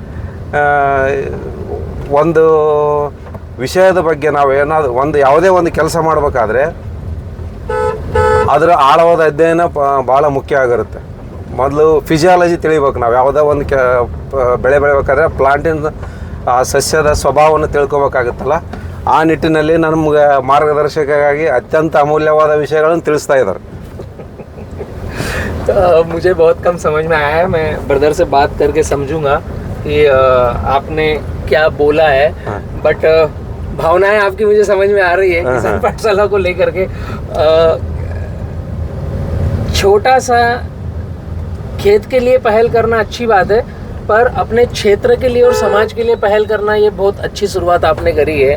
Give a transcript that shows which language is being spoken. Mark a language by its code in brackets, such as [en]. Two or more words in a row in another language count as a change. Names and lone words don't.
[kn] ಒಂದು ವಿಷಯದ ಬಗ್ಗೆ ನಾವು ಏನಾದರೂ ಯಾವುದೇ ಒಂದು ಕೆಲಸ ಮಾಡಬೇಕಾದ್ರೆ ಅದರ ಆಳವಾದ ಅಧ್ಯಯನ ಭಾಳ ಮುಖ್ಯ ಆಗಿರುತ್ತೆ. ಮೊದಲು ಫಿಸಿಯಾಲಜಿ ತಿಳಿಬೇಕು. ನಾವು ಯಾವುದೋ ಒಂದು ಬೆಳೆ ಬೆಳಿಬೇಕಾದ್ರೆ ಪ್ಲಾಂಟಿನ ಆ ಸಸ್ಯದ ಸ್ವಭಾವವನ್ನು ತಿಳ್ಕೊಬೇಕಾಗುತ್ತಲ್ಲ, ಆ ನಿಟ್ಟಿನಲ್ಲಿ ನಮಗೆ ಮಾರ್ಗದರ್ಶಕವಾಗಿ ಅತ್ಯಂತ ಅಮೂಲ್ಯವಾದ ವಿಷಯಗಳನ್ನು ತಿಳಿಸ್ತಾ ಇದ್ದಾರೆ. [hi] मुझे बहुत कम समझ में आया है, मैं ब्रदर से बात करके समझूंगा कि आपने क्या बोला है, बट भावनाएं आपकी मुझे समझ में आ रही है किसान पाठशाला को लेकर के। छोटा सा खेत के लिए पहल करना अच्छी बात है, पर अपने क्षेत्र के लिए और समाज के लिए पहल करना ये बहुत अच्छी शुरुआत आपने करी है।